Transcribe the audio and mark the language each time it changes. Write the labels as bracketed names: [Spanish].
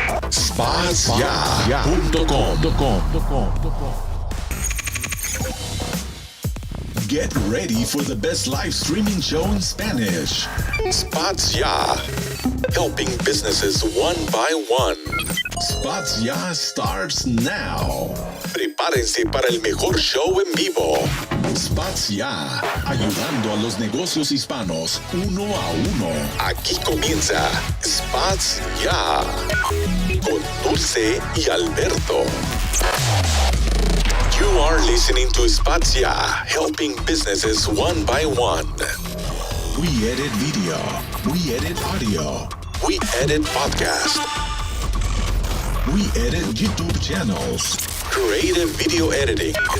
[English] SpotsYa.com. Get ready for the best live streaming show in Spanish. SpotsYa, helping businesses one by one. SpotsYa starts now. [Spanish] Prepárense para el mejor show en vivo. SpotsYa, ayudando a los negocios hispanos uno a uno. Aquí comienza SpotsYa con Dulce y Alberto. [English] You are listening to SpotsYa, helping businesses one by one. We edit video. We edit audio. We edit podcast. We edit YouTube channels. Creative video editing.